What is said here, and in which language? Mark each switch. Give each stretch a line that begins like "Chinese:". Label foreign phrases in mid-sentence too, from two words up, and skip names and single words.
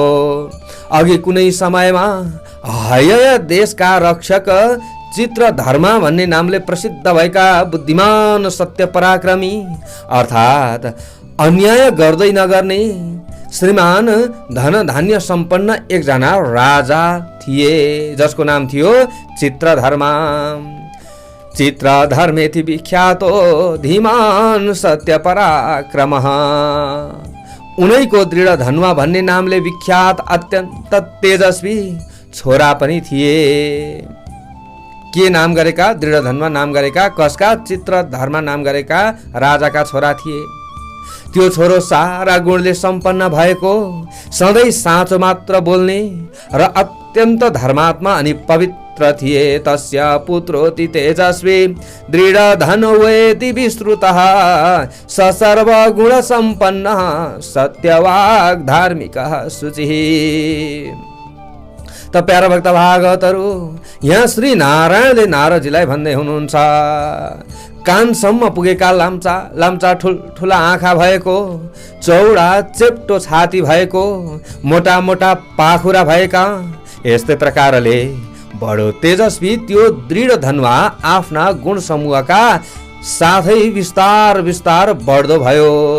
Nepali: अघि कुनै समयमा हयय देशका रक्षक चित्रधर्मा भन्ने नामले प्रसिद्ध भएका बुद्धिमान सत्य पराक्रमी अर्थात् अन्याय गर्दै नगर्ने श्रीमान धन धान्य सम्पन्न एकजना राजा थिए, जसको नाम थियो चित्रधर्मा।
Sanskrit: चित्रधर्मेति विख्यातो धीमान सत्य पराक्रमः।
Nepali: उनैको दृढ धनुवा भन्ने नामले विख्यात अत्यन्त तेजस्वी छोरा पनि थिए। के नाम गरेका? दृढ धनुवा नाम गरेका। कसका? चित्रधर्मा नाम गरेका राजाका छोरा थिए। त्यो छोरो सारा गुणले सम्पन्न भएको, सधैँ साँचो मात्र बोल्ने र अत्यन्त धर्मात्मा अनि पवित्र थिए।
Sanskrit: तस्य पुत्रोति तेजस्वी दृढ धनुवेति विस्तृतः स सर्वगुण सम्पन्नः सत्यवाग् धार्मिकः शुचिः।
Nepali: त प्यारा भक्त भागवतहरू, यहाँ श्री नारायणले नारदजीलाई भन्दै हुनुहुन्छ, कानसम्म पुगेका लाम्चा ठुल्ठुला आँखा भएको, चौडा चेप्टो छाती भएको, मोटा मोटा पाखुरा भएका, यस्तै प्रकारले बडो तेजस्वी त्यो दृढ धनुवा आफ्ना गुण समूहका साथै विस्तार विस्तार बढ्दो भयो।